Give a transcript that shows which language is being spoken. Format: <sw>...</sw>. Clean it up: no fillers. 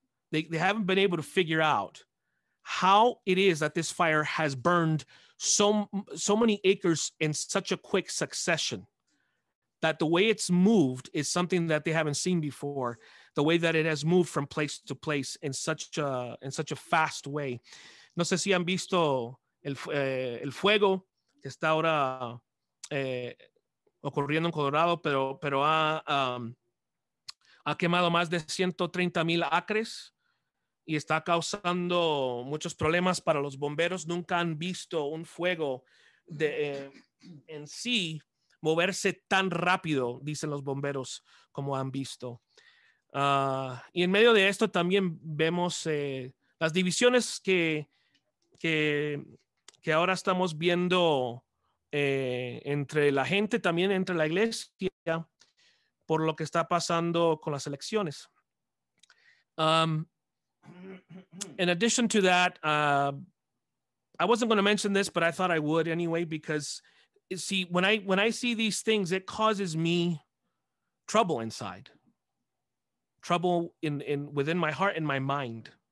<en>They haven't been able to figure out how it is that this fire has burned so many acres in such a quick succession, that the way it's moved is something that they haven't seen before. The way that it has moved from place to place in such a fast way.</en> <es>No sé si han visto el fuego que está ahora ocurriendo en Colorado, pero ha quemado más de 130,000 acres y está causando muchos problemas para los bomberos. Nunca han visto un fuego en sí moverse tan rápido, dicen los bomberos, como han visto. Y en medio de esto también vemos las divisiones que ahora estamos viendo entre la gente, también entre la iglesia, por lo que está pasando con las elecciones.</es> <en>In addition to that, I wasn't going to mention this, but I thought I would anyway, because see, when I see these things, it causes me trouble inside. trouble within my heart and my mind.</en>